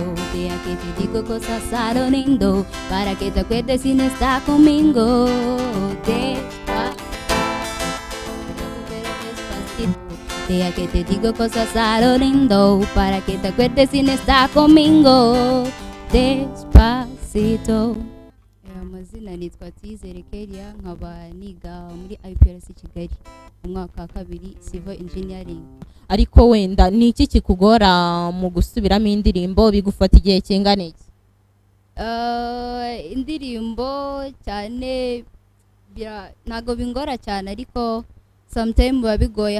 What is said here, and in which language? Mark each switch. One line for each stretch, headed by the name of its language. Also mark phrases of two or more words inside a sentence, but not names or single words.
Spanish: Deja que te digo cosas a lo lindo, para que te acuerdes si no estás conmigo. Despacito, deja que te digo cosas a lo lindo, para que te acuerdes si no estás conmigo. Despacito.
Kinyarwanda: Amazina nitwa Tizere Kelia, nkaba niga muri IPRC Kigali umwaka wa kabiri
English: civil engineering.
Kinyarwanda: Ariko wenda ni iki kikugora mu gusubiramo indirimbo, bigufata igihe kingana iki? Indirimbo cyane ntago bingora cyane, ariko sometimes biba bigoye.